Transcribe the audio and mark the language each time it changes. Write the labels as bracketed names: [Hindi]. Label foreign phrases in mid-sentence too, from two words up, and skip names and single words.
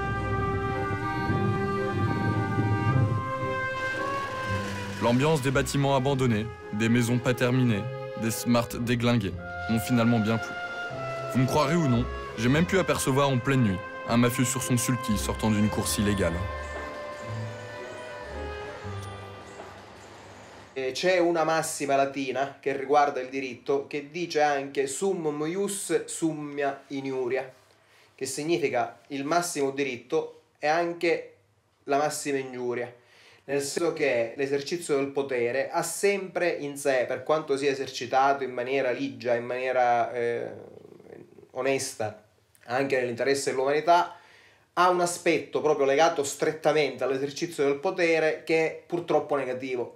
[French] L'ambiance des bâtiments abandonnés, des maisons pas terminées, des Smart déglingués m'ont finalement bien plu. Vous me croirez ou non, j'ai même pu apercevoir en pleine nuit un mafieux sur son sulky sortant d'une course illégale. [Italian] C'è una massima latina che riguarda il diritto che dice anche [Latin] summum ius summia iniuria, [Italian] che significa il massimo diritto è anche la massima ingiuria, nel senso che l'esercizio del potere ha sempre in sé, per quanto sia esercitato in maniera ligia, in maniera onesta, anche nell'interesse dell'umanità, ha un aspetto proprio legato strettamente all'esercizio del potere che è purtroppo negativo.